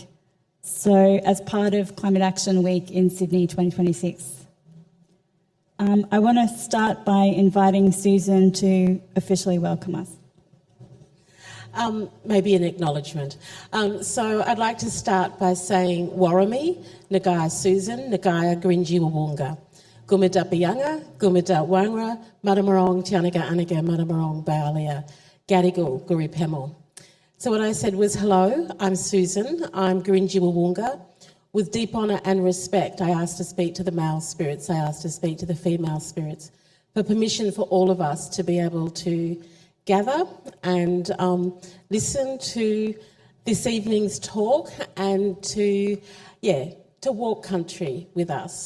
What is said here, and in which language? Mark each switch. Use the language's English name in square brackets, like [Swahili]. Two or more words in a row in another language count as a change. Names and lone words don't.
[English] So as part of Climate Action Week in Sydney 2026. I want to start by inviting Susan to officially welcome us. Maybe an acknowledgement. So I'd like to start by saying [Dharuk] Warrami, Nagaya Susan, Nagaya Grinji Wawunga, Gumida Biyanga, Gumida Wangra, Madamarong, Tianaga Anaga, Madamarong, Baalia, Gadigal, Guri Pemel. [English] So what I said was, hello, I'm Susan, I'm Grinji Wawunga. With deep honour and respect, I asked to speak to the male spirits, I asked to speak to the female spirits, for permission for all of us to be able to gather and listen to this evening's talk and to walk country with us.